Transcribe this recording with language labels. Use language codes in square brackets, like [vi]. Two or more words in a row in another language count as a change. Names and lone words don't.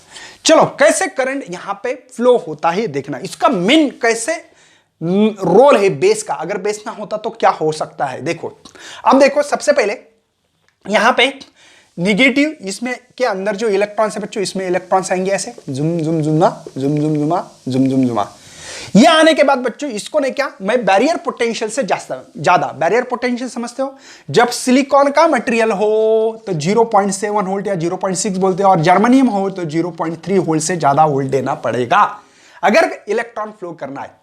[hi] चलो कैसे करंट यहां पे फ्लो होता है देखना, इसका मेन कैसे रोल है बेस का। अगर बेस ना होता तो क्या हो सकता है, देखो। अब देखो सबसे पहले यहां पे निगेटिव, इसमें के अंदर जो इलेक्ट्रॉन्स है बच्चों, इसमें इलेक्ट्रॉन्स आएंगे ऐसे जुम जुम जुमा जुम जुम जुमा जुम जुम जुमा। ये आने के बाद बच्चों इसको ने क्या, मैं [en] barrier potential [hi] से ज्यादा, [en] barrier potential [hi] समझते हो, जब सिलिकॉन का मटेरियल हो तो 0.7 वोल्ट या 0.6 बोलते हैं, और जर्मनियम हो तो 0.3 वोल्ट से ज्यादा वोल्ट देना पड़ेगा अगर [en] electron flow [hi] करना है।